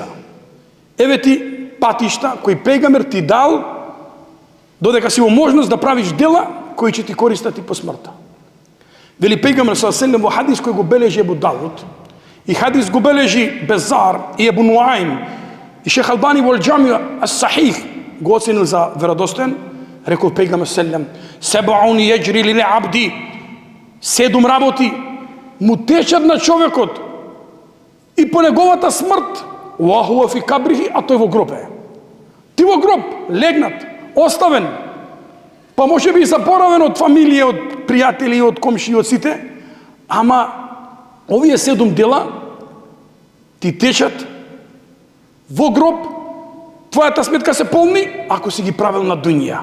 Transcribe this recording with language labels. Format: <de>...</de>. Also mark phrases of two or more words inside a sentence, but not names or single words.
<mk>Еве ти патишта кои пејгамбер ти дал, додека си во можност да правиш дела кои ќе ти користат и по смртта. Вели пејгамбер ﷺ во хадис кој го бележи Ебу Давуд, и хадис го бележи Безар и Ебу Нуаим, и Шех Албани во Џами ас-Сахих, го оценил за веродостоен, рекол пегамбер селлем:</mk> <ar>"سبع يجري للعبد",</ar> <mk>7 работи му течат на човекот и по неговата смрт,</mk> <ar>وهو في قبره,</ar> <mk>а тој во гроб е. Ти во гроб, легнат, оставен, па може би заборавен од фамилија, од пријатели, од комши, од сите, ама овие 7 дела ти течат во гроб, твојата сметка се полни, ако си ги правил на дуња.</mk>